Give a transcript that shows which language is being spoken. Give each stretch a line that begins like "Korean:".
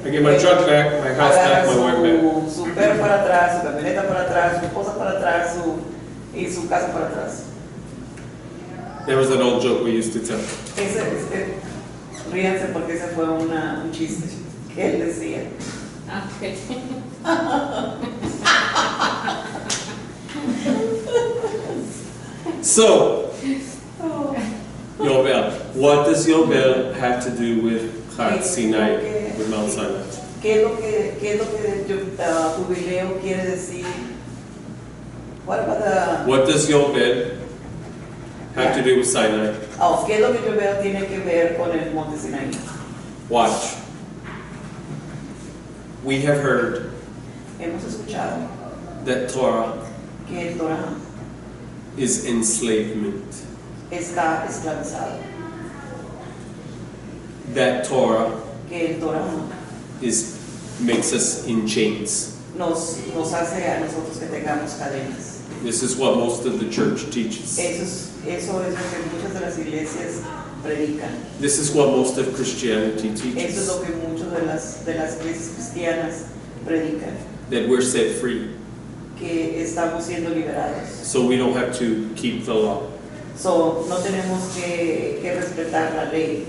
English: I get my truck back, my house
Spanish: agarra
English: back, my wife back.
Spanish: su perro para atrás, su camioneta para atrás, su esposa para atrás, y su casa para atrás.
English: There was an old joke we used to tell.
Spanish: Ríanse porque ese fue un chiste que él decía.
English: So, Yovel. What does Yovel have to do with Har Sinai, with Mount Sinai?
Spanish: ¿Qué es lo que jubileo quiere decir?
English: What about the... What does Yovel have to do with Sinai?
Spanish: ¿Qué es lo que yo veo tiene que ver con el monte Sinaí?
English: Watch. We have heard
Spanish: Hemos escuchado
English: that Torah
Spanish: que el Torah
English: is enslavement.
Spanish: está esclavizado.
English: That Torah
Spanish: Que el Torah
English: makes us in chains.
Spanish: nos hace a nosotros que tengamos cadenas.
English: This is what most of the church teaches.
Spanish: Eso es lo que muchas de las iglesias predican.
English: This is what most of Christianity
Spanish: Eso es
English: teaches.
Spanish: lo que muchas de las iglesias cristianas predican.
English: That we're set free,
Spanish: Que estamos siendo liberados. so we don't have to keep the law. So, no tenemos que respetar la ley.